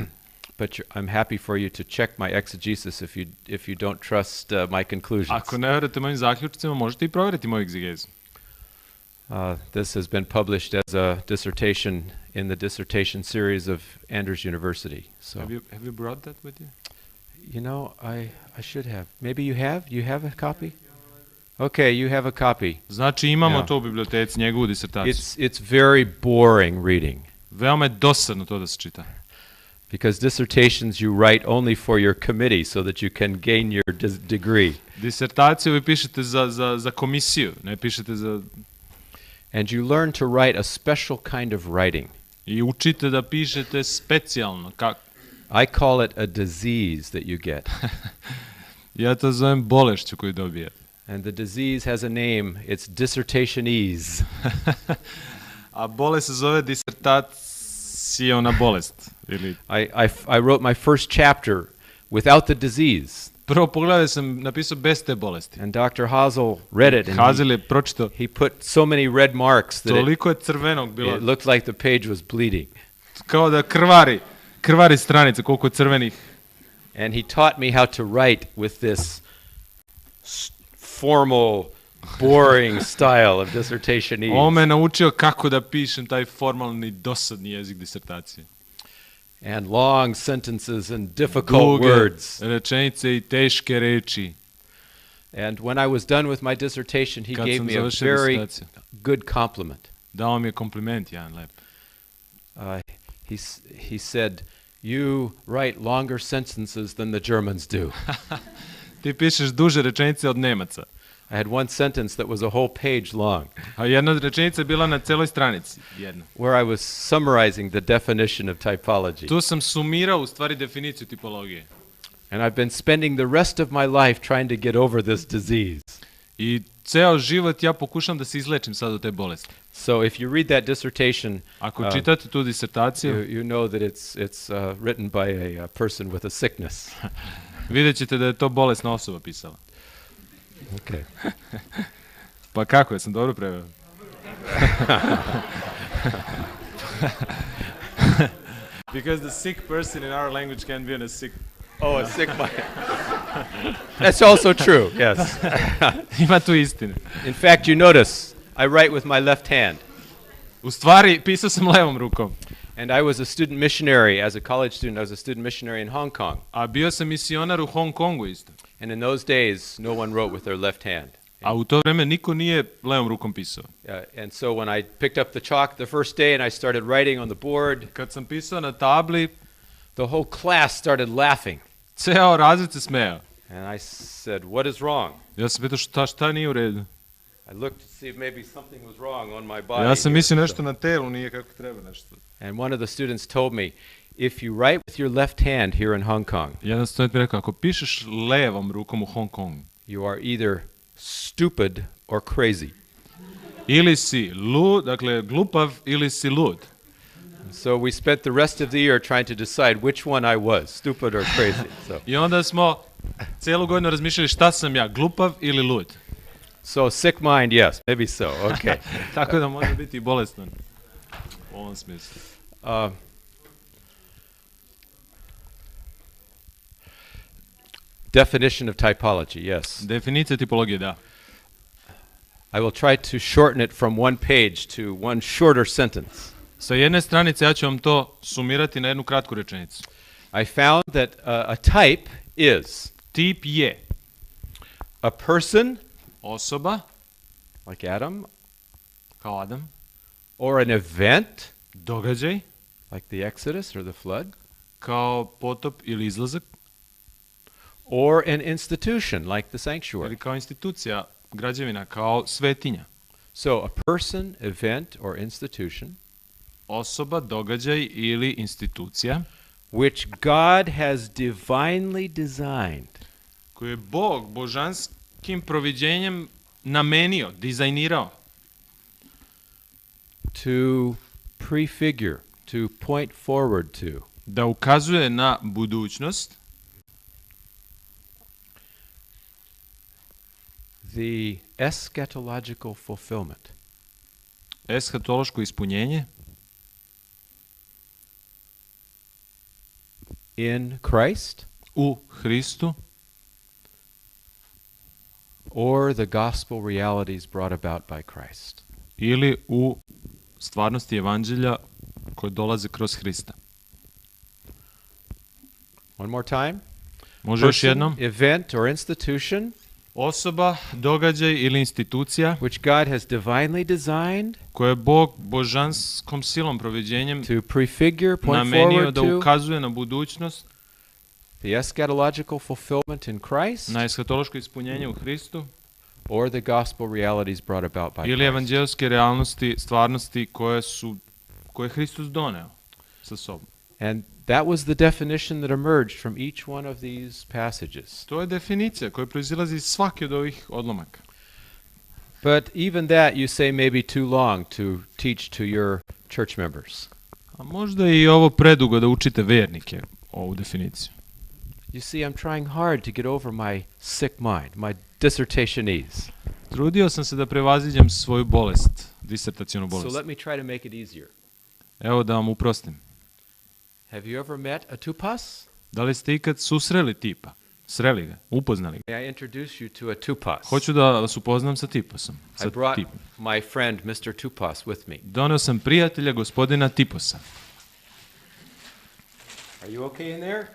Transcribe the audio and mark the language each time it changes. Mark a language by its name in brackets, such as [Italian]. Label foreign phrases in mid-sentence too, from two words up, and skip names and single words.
[English] but I'm happy for you to check my exegesis if you don't trust my conclusions. [Serbian] Ako ne verujete mojim zaključcima, možete i provjeriti moju egzigezu. [English] This has been published as a dissertation in the dissertation series of Andrews University. So, Have you brought that with you? you know, I should have. Maybe you have? You have a copy? Okay, you have a copy. [Serbian] Znači imamo Ja. to u biblioteci, njegovu disertaciju. [English] It's very boring reading [Serbian] Veoma je dosadno to da se čita. [English] because dissertations you write only for your committee so that you can gain your degree. [Serbian] Disertaciju vi pišete za komisiju, ne pišete za... [English] And you learn to write a special kind of writing. [Serbian] I učite da pišete specijalno. [English] I call it a disease that you get. [Serbian] Ja to zovem bolešću koju dobije. [English] And the disease has a name. It's dissertationese. [Serbian] A bolest se zove disertaciona bolest. Ili... [English] I wrote my first chapter without the disease. [Serbian] Prvo poglavlje sam napisao bez te bolesti. [English] And Dr. Hazel read it, and [Serbian] Hazel je pročitao. [English] he put so many red marks that [Serbian] Toliko je crvenog bilo. [English] it looked like the page was bleeding. [Serbian] Kao da krvari stranice, koliko je crvenih. [English] And he taught me how to write with this formal, boring style of dissertationese. [Serbian] On me naučio kako da pišem taj formalni, dosadni jezik disertacije. [English] And long sentences and difficult words. [Serbian] Rečenice i teške reči. [English] And when I was done with my dissertation, he [Serbian] Kad [English] gave [Serbian] sam [English] me a [Serbian] završio [English] very [Serbian] disertaciju, [English] good compliment. [Serbian] dao mi je kompliment jedan lep. [English] He said, "You write longer sentences than the Germans do." [Serbian] Ti pišeš duže rečenice od Nemaca. [English] I had one sentence that was a whole page long, [Serbian] A jedna rečenica je bila na celoj stranici. Jedna. [English] where I was summarizing the definition of typology. [Serbian] Tu sam sumirao u stvari definiciju tipologije. [English] And I've been spending the rest of my life trying to get over this disease. [Serbian] I ceo život ja pokušam da se izlečim sad od te bolesti. [English] So if you read that dissertation, [Serbian] Ako čitate tu disertaciju, [English] you know that it's written by a person with a sickness. [Serbian] vidjet ćete da je to bolesna osoba pisala. [English] Okay. [Serbian] Pa kako, jesam dobro preveo? [English] Because the sick person in our language can be in a sick... Oh, a sick mind. That's also true, yes. [Serbian] Ima tu istine. [English] In fact, you notice, I write with my left hand. [Serbian] U stvari, pisao sam levom rukom. [English] And I was a student missionary, as a college student, I was a student missionary in Hong Kong. [Serbian] A bio sam misionar u Hong Kongu isto. [English] And in those days, no one wrote with their left hand. [Serbian] A u to vreme niko nije levom rukom pisao. [English] And so when I picked up the chalk the first day and I started writing on the board, [Serbian] Kad sam pisao na tabli, [English] the whole class started laughing. [Serbian] ceo razred se smejao. [English] And I said, what is wrong? [Serbian] Ja sam pitao šta nije u redu. [English] I looked to see if maybe something was wrong on my body. [Serbian] Ja sam [English] here. [Serbian] mislio nešto na telu nije kako treba nešto. [English] And one of the students told me, if you write with your left hand here in Hong Kong, [Serbian] Jedan student mi rekao, ako pišeš levom rukom u Hong Kongu, [English] you are either stupid or crazy. [Serbian] ili si lud, dakle glupav ili si lud. [English] So we spent the rest of the year trying to decide which one I was, stupid or crazy. So, [Serbian] I onda smo cijelu godinu razmišljali šta sam ja, glupav ili lud. [English] so sick mind, yes, maybe so. Okay. [Serbian] Tako da može biti i bolestan u ovom smislu. [English] Definition of typology, yes. [Serbian] Definicija tipologije, da. [English] I will try to shorten it from one page to one shorter sentence. [Serbian] Sa jedne stranice ja ću vam to sumirati na jednu kratku rečenicu. [English] I found that a type is [Serbian] Tip je [English] a person, [Serbian] osoba, [English] like Adam, [Serbian] kao Adam, [English] or an event, [Serbian] događaj, [English] like the Exodus or the flood, [Serbian] kao potop ili izlazak, [English] or an institution, like the sanctuary. [Serbian] ili kao institucija, građevina, kao svetinja. [English] So a person, event, or institution [Serbian] Osoba, događaj ili institucija [English] which God has divinely designed [Serbian] koju je Bog božanskim proviđenjem namenio, dizajnirao [English] to prefigure, to point forward to [Serbian] da ukazuje na budućnost, [English] the eschatological fulfillment [Serbian] eshatološko ispunjenje [English] in Christ [Serbian] u Hristu [English] or the gospel realities brought about by Christ. [Serbian] ili u stvarnosti evanđelja koje dolaze kroz Hrista. [English] One more time. [Serbian] Može još [English] Person, [Serbian] jednom? [English] event, or institution [Serbian] Osoba, događaj ili institucija [English] which God has divinely designed [Serbian] koje je Bog božanskom silom proviđenjem [English] to prefigure, point [Serbian] namenio [English] forward [Serbian] da [English] to [Serbian] ukazuje na budućnost, [English] the eschatological fulfillment in Christ [Serbian] na eshatološko ispunjenje u Hristu [English] or the gospel realities brought about by [Serbian] ili [English] Christ. [Serbian] evanđelske realnosti, stvarnosti koje je Hristos doneo sa sobom. [English] And that was the definition that emerged from each one of these passages. [Serbian] To je definicija koja proizilazi iz svake od ovih odlomaka. [English] But even that you say may be too long to teach to your church members. [Serbian] A možda je i ovo predugo da učite vernike, ovu definiciju. [English] You see, I'm trying hard to get over my sick mind, my dissertationese. [Serbian] Trudio sam se da prevaziđem svoju bolest, disertacionu [English] So [Serbian] bolest. [English] let me try to make it easier. [Serbian] Evo da vam uprostim. Have you ever met a tupas? Da li ste ikad susreli tipa? Sreli ga? Upoznali ga? [English] May I introduce you to a tupas? [Serbian] Hoću da vas upoznam sa tiposom. [English] I [Serbian] Sa [English] brought [Serbian] tipom. [English] my friend Mr. Tupas with me. [Serbian] Doneo sam prijatelja gospodina Tiposa. [English] Are you okay in there?